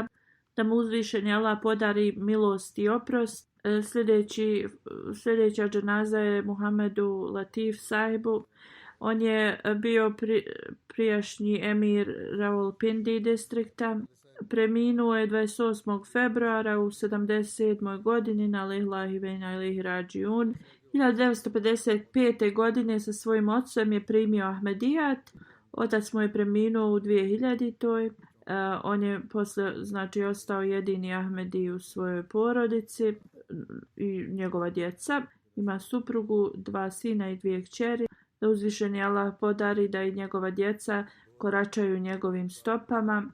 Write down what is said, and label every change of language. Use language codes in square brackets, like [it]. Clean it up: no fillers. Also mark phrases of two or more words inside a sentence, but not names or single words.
[bs] Da mu uzvišeni Allah podari milost i oprost. Sljedeća dženaza je Muhammedu Latif sahibu. On je bio prijašnji emir Rawalpindi distrikta. Preminuo je 28. februara u 77. [ar] godini إنا لله وإنا إليه راجعون. 1955. [bs] godine sa svojim ocem je primio Ahmedijat. Otac mu je preminuo u 2000. On je posle ostao jedini Ahmedi u svojoj porodici i njegova djeca. Ima suprugu, 2 sina i 2 kćeri. Da uzvišeni Allah podari da i njegova djeca koračaju njegovim stopama.